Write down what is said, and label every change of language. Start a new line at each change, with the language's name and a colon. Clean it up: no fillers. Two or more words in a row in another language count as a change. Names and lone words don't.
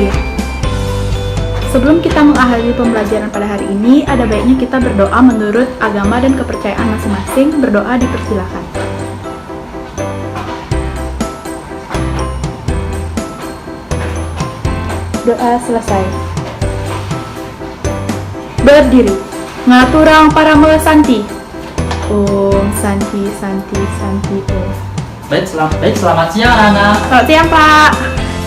Indonesian: Sebelum kita mengakhiri pembelajaran pada hari ini, ada baiknya kita berdoa menurut agama dan kepercayaan masing-masing. Berdoa dipersilakan. Doa selesai. Berdiri.
Balinese: Ngaturang para santi.
Sanskrit: Om santi santi santi om.
Indonesian: Baik, selamat siang anak-anak. Selamat siang, Pak.